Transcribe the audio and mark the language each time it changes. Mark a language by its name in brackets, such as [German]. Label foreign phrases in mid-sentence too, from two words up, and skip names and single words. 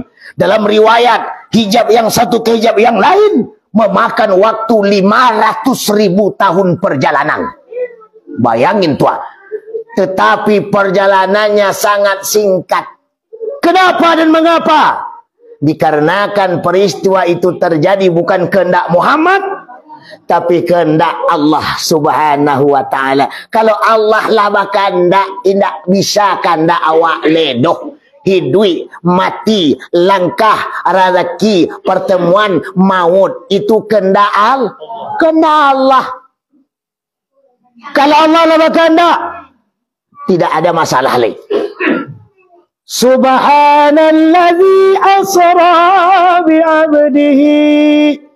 [Indonesian] Dalam riwayat, hijab yang satu ke hijab yang lain memakan waktu 500.000 tahun perjalanan. Bayangin tuah. Tetapi perjalanannya sangat singkat. Kenapa dan mengapa? Dikarenakan peristiwa itu terjadi bukan kehendak Muhammad, tapi kehendak Allah [Arabic] سبحانه وتعالى. [Minangkabau] Kalau Allah lah bakandak, tidak bisa kandak awak ledoh. Hidui, mati, [Indonesian] langkah, rezeki, pertemuan, maut. Itu kehendak Allah. [Minangkabau] Kalau Allah lah bakandak, tidak ada masalah lagi. [Arabic] سبحان الذي أسرى بعبده.